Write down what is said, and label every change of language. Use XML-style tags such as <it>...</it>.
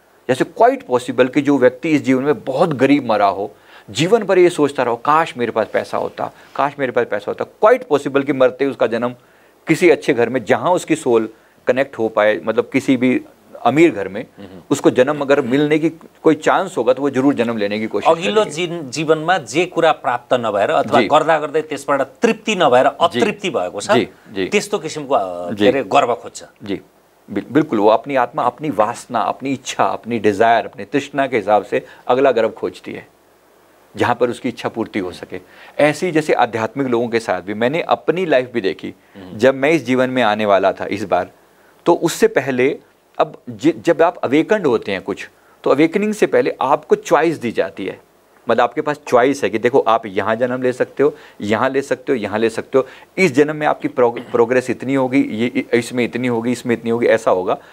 <hi>जैसे quite possible कि जो व्यक्ति इस जीवन में बहुत गरीब मरा हो, जीवन भर ये सोचता रहो काश मेरे पास पैसा होता, काश मेरे पास पैसा होता, क्वाइट पॉसिबल कि मरते उसका जन्म किसी अच्छे घर में जहाँ उसकी सोल कनेक्ट हो पाए, मतलब किसी भी अमीर घर में उसको जन्म अगर मिलने की कोई चांस होगा तो वो जरूर जन्म लेने की कोशिश करेगी।</hi> <ne>अघिल्लो जीवनमा जे कुरा प्राप्त नभएर अथवा गर्दा गर्दै त्यसबाट तृप्ति नभएर अतृप्ति भएको छ, त्यस्तो किसिमको के अरे गर्व खोज्छ।</ne> <hi>जी बिल्कुल, वो अपनी आत्मा अपनी वासना, अपनी इच्छा, अपनी डिजायर, अपनी तृष्णा के हिसाब से अगला गर्भ खोजती है जहाँ पर उसकी इच्छा पूर्ति हो सके। ऐसी जैसे आध्यात्मिक लोगों के साथ भी मैंने अपनी लाइफ भी देखी। जब मैं इस जीवन में आने वाला था इस बार, तो उससे पहले अब जब आप अवेकन्ड होते हैं कुछ, तो अवेकनिंग से पहले आपको चॉइस दी जाती है, मतलब आपके पास चॉइस है कि देखो आप यहाँ जन्म ले सकते हो, यहाँ ले सकते हो, यहाँ ले सकते हो, इस जन्म में आपकी प्रोग्रेस इतनी होगी, ये इसमें इतनी होगी, इसमें इतनी होगी, ऐसा होगा।</hi>